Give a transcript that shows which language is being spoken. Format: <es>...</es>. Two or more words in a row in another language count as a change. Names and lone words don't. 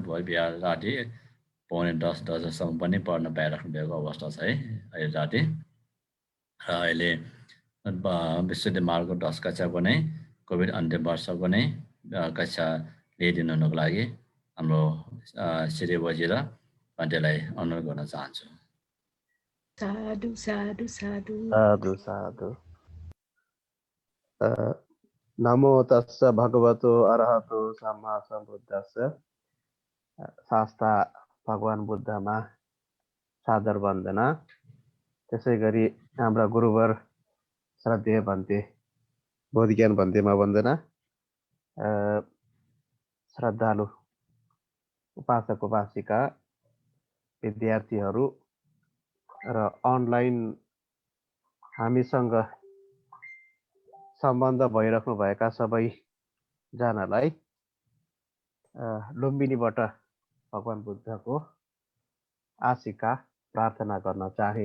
<ne>बिहान राति 9:45 बजेसम्म पनि पढ्न पाइराख्नु भएको अवस्था छ है अहिले राति। र अहिले विस्तृति मार्गको 10 कक्षाको नै कोभिड अन्तिम वर्षको नै कक्षा लिइदिनु हुनुको लागि हाम्रो श्री वजीर भन्टेलाई अनुरोध गर्न चाहन्छु।</ne> <pi>साधु साधु साधु साधु साधु। नमो तस्स भगवतो अरहतो सम्मा सम्बुद्दस्स।</pi> <ne>शास्ता भगवान बुद्धमा सादर वन्दना। त्यसै गरी हाम्रा गुरुवर श्रद्धेय भन्ते बोधज्ञान भन्तेमा वन्दना। श्रद्धालु उपासक उपासिका विद्यार्थीहरू र अनलाइन हामीसँग सम्बन्ध भइराख्नु भएका सबैजनालाई लुम्बिनीबाट भगवान बुद्धको आशिका प्रार्थना गर्न चाहे।</ne>